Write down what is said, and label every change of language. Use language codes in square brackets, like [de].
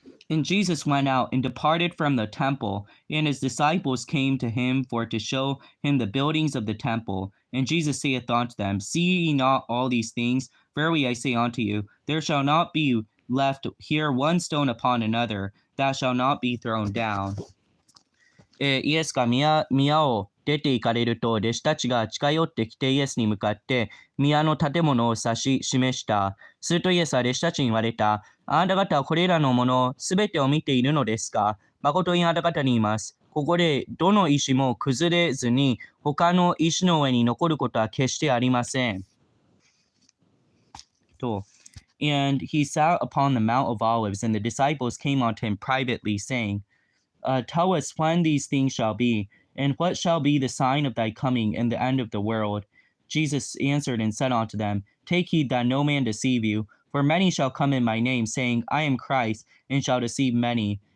[en] And Jesus went out and departed from the temple, and his disciples came to him for to show him the buildings of the temple. And Jesus saith unto them, See ye not all these things? Verily I say unto you, there shall not be left here one stone upon another, that shall not be thrown down. [ja] イエスが宮を出て行かれると、弟子たちが近寄ってきてイエスに向かって宮の建物を指し示した。するとイエスは弟子たちに言われた。あなた方はこれらのものすべてを見ているのですか？誠にあなた方に言います。ここでどの石も崩れずに他の石の上に残ることは決してありません。と。 [en] And he sat upon the Mount of Olives, and the disciples came unto him privately, saying,Tell us when these things shall be, and what shall be the sign of thy coming and the end of the world? Jesus answered and said unto them, Take heed that no man deceive you, for many shall come in my name, saying, I am Christ, and shall deceive many.